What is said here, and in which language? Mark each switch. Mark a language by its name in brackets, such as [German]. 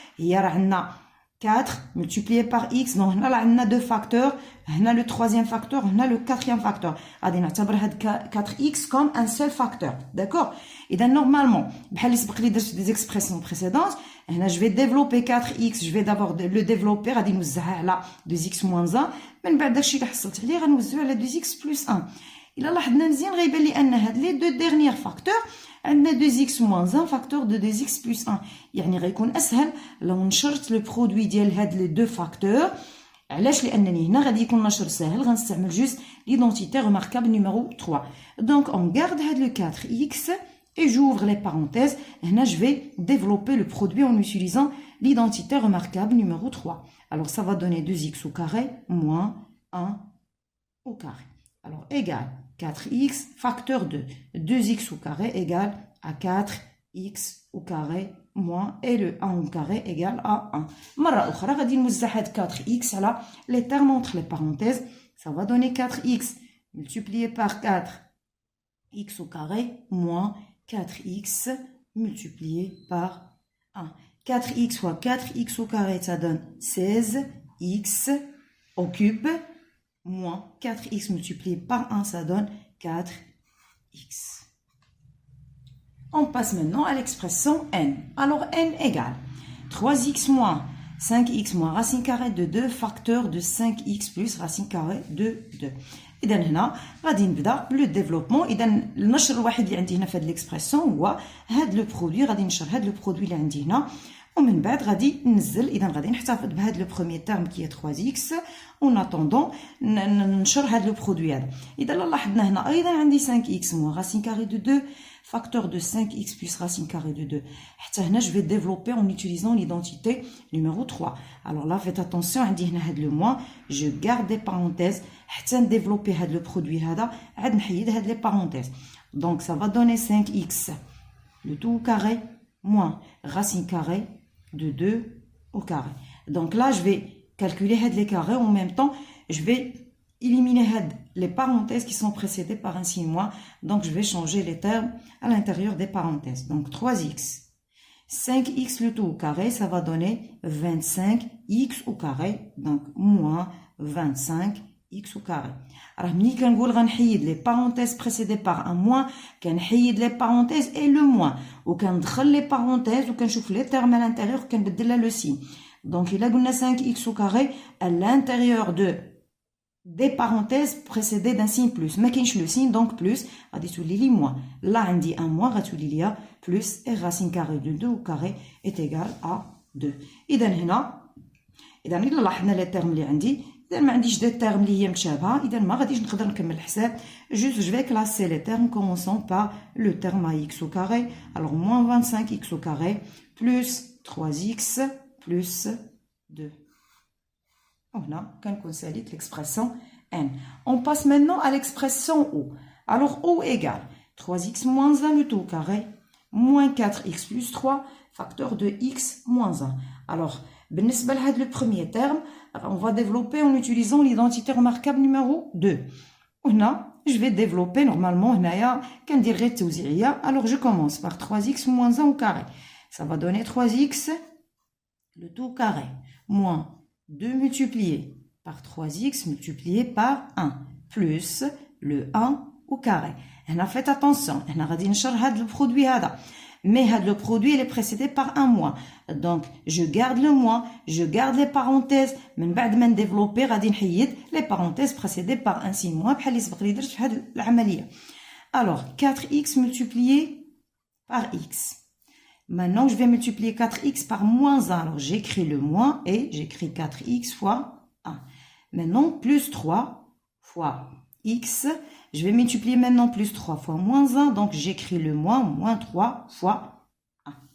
[French] Il y a 4 multiplié par x. Donc, on a 2 facteurs. On a le troisième facteur. On a le quatrième facteur. On a 4x comme un seul facteur. D'accord? Et donc, normalement, des expressions précédentes, je vais développer 4x. Je vais d'abord le développer. On va 2x moins 1. [Arabic] Mais بعد داكشي اللي حصلت عليه غنوزعو على 2x plus 1. إلا لاحظنا مزيان غيبان لي أن هاد لي دو ديرنيير فاكتور عندنا [French] 2x moins 1 facteur de 2x plus 1. [Arabic] يعني غيكون أسهل لو نشرت لو برودوي ديال هاد لي دو فاكتور. علاش؟ لأنني هنا غادي يكون نشر ساهل غنستعمل جوست [French] l'identité remarquable numéro 3. Donc on garde هاد le 4x et j'ouvre les parenthèses. هنا je vais développer le produit en utilisant l'identité remarquable numéro 3. Alors, ça va donner 2x au carré moins 1 au carré. Alors, égal 4x facteur 2. 2x au carré égale à 4x au carré moins et le 1 au carré égale à 1. [Arabic] مرة أخرى غادي نوزع هاد 4x على [French] les termes entre les parenthèses. Ça va donner 4x multiplié par 4x au carré moins 4x multiplié par 1. 4x fois 4x au carré, ça donne 16x au cube moins 4x multiplié par 1, ça donne 4x. On passe maintenant à l'expression n. Alors n égale 3x moins 5x moins racine carrée de 2 facteur de 5x plus racine carrée de 2. [Arabic] إذا هنا غادي نبدا لو ديفلوبمون. إذا النشر الوحيد اللي عندي هنا في هاد ليكسبرسيون هو هاد لو برودوي. غادي نشر هاد لو برودوي اللي عندي هنا ومن بعد غادي ننزل. إذا غادي نحتفظ بهاد لو بروميير تيرم كي 3x اون اتوندون ننشر هاد لو برودوي هذا. إذا لاحظنا هنا أيضا عندي [French] 5x moins racine carrée de 2 facteur de 5x plus racine carrée de 2. [Arabic] حتى هنا [French] je vais développer en utilisant l'identité numéro 3. Alors là faites attention, [Arabic] عندي هنا هاد لو moins, [French] je garde des parenthèses [Arabic] حتى نديفلوبي هاد لو برودوي هذا عاد نحيد هاد لي parenthèses. [French] Donc ça va donner 5x le tout au carré moins racine carrée de 2 au carré. Donc là je vais calculer هاد les carrés en même temps, je vais éliminer les parenthèses qui sont précédées par un signe moins. Donc, je vais changer les termes à l'intérieur des parenthèses. Donc, 3x. 5x le tout au carré, ça va donner 25x au carré. Donc, moins 25x au carré. Alors, [Arabic] ملي كنقول غنحيد [French] les parenthèses précédées par un moins, كنحيد les parenthèses et le moins. وكندخل les parenthèses وكنشوف les termes à l'intérieur [Arabic] وكنبدل لها [French] le signe. Donc, il a قلنا 5x au carré à l'intérieur de des parenthèses précédées d'un signe plus. [Arabic] ما كاينش [French] le signe donc plus [Arabic] غادي تولي لي [French] moins. là عندي un moins [Arabic] غتولي ليا [French] plus et racine carrée de 2 au carré est égal à 2. [Arabic] اذا هنا الا لاحظنا لي تيرم اللي عندي اذا ما عنديش دي تيرم اللي هي متشابهه اذا ما غاديش نقدر نكمل الحساب. [French] juste je vais classer les termes commençant par le terme à x au carré. alors moins 25x au carré plus 3x plus 2. Voilà, qu'on salite l'expression n. On passe maintenant à l'expression o. Alors o égale 3x moins 1 le tout au carré moins 4x plus 3 facteur de x moins 1. Alors, [Arabic] بالنسبة لهاد [French] le premier terme, on va développer en utilisant l'identité remarquable numéro 2. [Arabic] هنا [French] je vais développer normalement [Arabic] هنايا كندير غير التوزيعية. [French] Alors je commence par 3x moins 1 au carré. Ça va donner 3x le tout au carré moins 2 multiplié par 3x multiplié par 1 plus le 1 au carré. [Arabic] هنا [French] faites attention, [Arabic] هنا غادي نشر هاد le produit هذا. [French] Mais le produit il est précédé par un moins. Donc je garde le moins, je garde les parenthèses. [Arabic] من بعد ما نديفلوبي غادي نحيد [French] les parenthèses précédées par un signe moins [Arabic] بحال اللي سبق لي درت في هاد العملية. [French] Alors 4x multiplié par x. Maintenant, je vais multiplier 4x par moins 1. Alors, j'écris le moins et j'écris 4x fois 1. Maintenant, plus 3 fois x. Je vais multiplier maintenant plus 3 fois moins 1. Donc, j'écris le moins 3 fois 1.